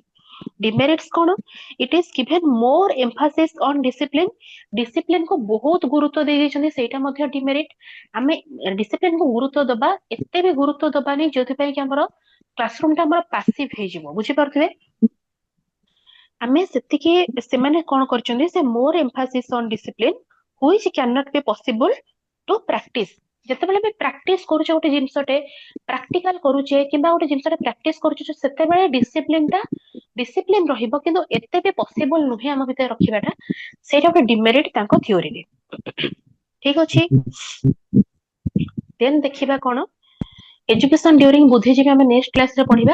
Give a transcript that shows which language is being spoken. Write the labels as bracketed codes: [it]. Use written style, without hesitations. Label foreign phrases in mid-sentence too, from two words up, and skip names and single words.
[en] ଡିମେରିଟ୍ସ କଣ, it is given more emphasis on discipline. [or] ଡିସିପ୍ଲିନ କୁ ବହୁତ ଗୁରୁତ୍ୱ ଦେଇଛନ୍ତି, ସେଇଟା ମଧ୍ୟ ଡିମେରିଟ। ଆମେ ଡିସିପ୍ଲିନ କୁ ଗୁରୁତ୍ୱ ଦବା, ଏତେ ବି ଗୁରୁତ୍ୱ ଦବାନି ଯୋଉଥିପାଇଁ କି ଆମର କ୍ଲାସରୁମ ଟା ଆମର ପାସିଭ ହେଇଯିବ, ବୁଝିପାରୁଥିବେ। ଆମେ ସେତିକି ସେମାନେ କଣ କରିଛନ୍ତି ସେ ମୋର [en] emphasis on discipline which cannot be possible to practice। [or] ଯେତେବେଳେ ବି ପ୍ରାକ୍ଟିସ କରୁଛେ ଗୋଟେ ଜିନିଷଟେ ପ୍ରାକ୍ଟିକାଲ କରୁଛେ କିମ୍ବା ଗୋଟେ ଜିନିଷଟେ ପ୍ରାକ୍ଟିସ କରୁଛେ ସେତେବେଳେ ଡିସିପ୍ଲିନ ରହିବ, କିନ୍ତୁ ଏତେ ବି ପସିବଲ ନୁହେଁ ଆମ ଭିତରେ ରଖିବାଟା। ସେଇଟା ଗୋଟେ ଡିମେରିଟ ତାଙ୍କ ଥିଓରିରେ। ଠିକ ଅଛି, ଦେନ୍ ଦେଖିବା କଣ [en] education during [or] ବୁଦ୍ଧିଜୀବୀ ଆମେ ନେକ୍ସଟ କ୍ଲାସରେ ପଢିବା।